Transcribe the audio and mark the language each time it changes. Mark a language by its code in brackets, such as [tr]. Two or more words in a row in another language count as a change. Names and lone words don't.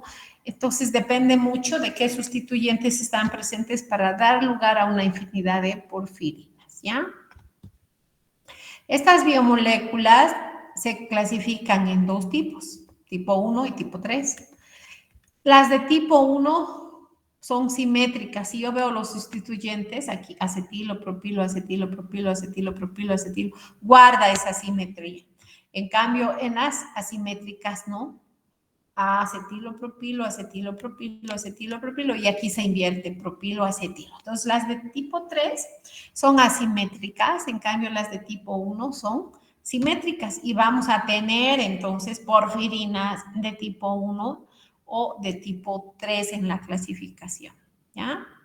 [es] Entonces, depende mucho de qué sustituyentes están presentes para dar lugar a una infinidad de porfirinas, ¿ya? Estas biomoléculas se clasifican en 2 tipos, tipo 1 y tipo 3. Las de tipo 1 son simétricas. Si yo veo los sustituyentes, aquí acetilo, propilo, acetilo, propilo, acetilo, propilo, acetilo, guarda esa simetría. En cambio, en las asimétricas no. Acetilo, propilo, acetilo, propilo, acetilo, propilo, y aquí se invierte propilo, acetilo. Entonces, las de tipo 3 son asimétricas, en cambio las de tipo 1 son simétricas, y vamos a tener entonces porfirinas de tipo 1 o de tipo 3 en la clasificación, ¿ya?